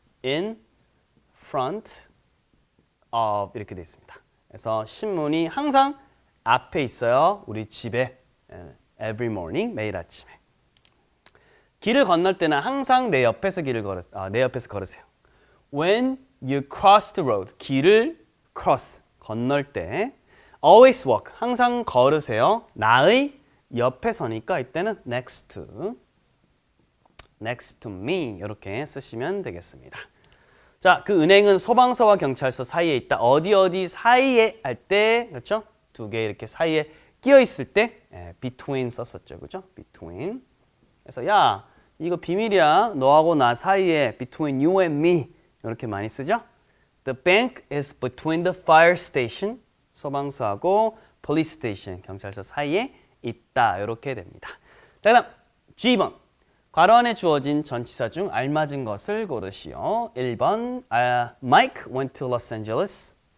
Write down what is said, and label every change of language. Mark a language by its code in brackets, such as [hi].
[en] in front of [ko] 이렇게 돼 있습니다. 그래서 신문이 항상 앞에 있어요. 우리 집에 [en] every morning [ko] 매일 아침에. 길을 건널 때는 항상 내 옆에서 내 옆에서 걸으세요. [en] When you cross the road, [ko] 길을 [en] cross [ko] 건널 때 [en] always walk [ko] 항상 걸으세요. 나의 옆에 서니까 이때는 [en] next to me [ko] 이렇게 쓰시면 되겠습니다. 자, 그 은행은 소방서와 경찰서 사이에 있다. 어디 사이에 할 때 그렇죠? 두 개 이렇게 사이에 끼어 있을 때 between 썼었죠. 그죠? between. 그래서 야, 이거 비밀이야. 너하고 나 사이에 [en] between you and me. [ko] 이렇게 많이 쓰죠? [en] The bank is between the fire station. [ko] 소방서하고 [en] police station. [ko] 경찰서 사이에 있다. 이렇게 됩니다. 자, 그다음 G번. 괄호 안에 주어진 전치사 중 알맞은 것을 고르시오. [en] 1번 Mike went to Los Angeles.